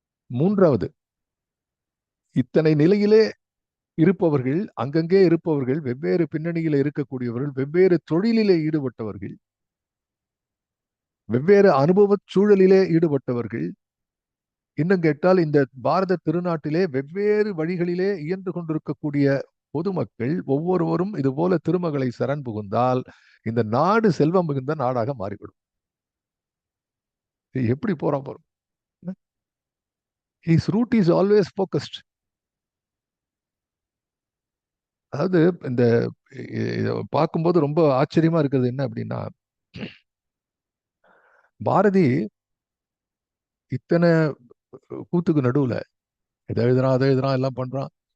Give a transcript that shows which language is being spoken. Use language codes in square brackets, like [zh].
[ta] மூன்றாவது, இத்தனை நிலையிலே இருப்பவர்கள், அங்கங்கே இருப்பவர்கள், வெவ்வேறு பின்னணியில இருக்கக்கூடியவர்கள், வெவ்வேறு தொழிலிலே ஈடுபட்டவர்கள், வெவ்வேறு அனுபவ சூழலிலே ஈடுபட்டவர்கள், இன்னும் கேட்டால் இந்த பாரத திருநாட்டிலே வெவ்வேறு வழிகளிலே இயன்று கொண்டிருக்கக்கூடிய பொதுமக்கள் ஒவ்வொருவரும் இது போல திருமகளை சரண் புகுந்தால் இந்த நாடு செல்வம் மிகுந்த நாடாக மாறிவிடும். எப்படி போறோம் பாருங்க. [en] His route is always focused. [ta] அதாவது இந்த பார்க்கும்போது ரொம்ப ஆச்சரியமா இருக்கிறது என்ன அப்படின்னா, பாரதி இத்தனை கூத்துக்கு நடுவுல எதை எழுதுறான் அதை எழுதுறான் எல்லாம் பண்றான்.